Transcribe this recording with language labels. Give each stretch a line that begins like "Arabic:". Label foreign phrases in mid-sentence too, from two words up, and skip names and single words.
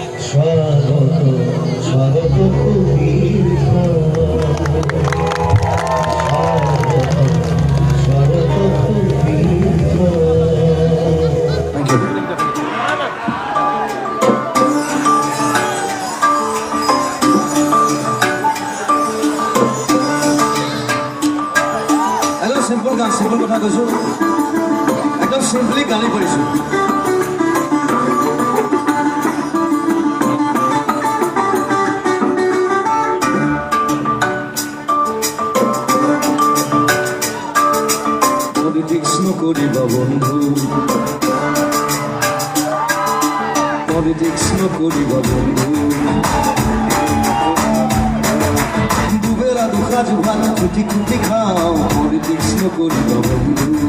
Assamese: স্বাগত স্বাগত কবির স্বাগত কবির। একদম সিম্পল গান, সিম্পল কথা কৈছো, একদম সিম্পলি গালি কৰিছো। পলিটিক্স নকৰিবা বন্ধু, পলিটিক্স নকৰিবা বন্ধু, দুবেলা দুসাঁজ ভাত খুটি খুটি খাওঁ, পলিটিক্স নকৰিবা বন্ধু।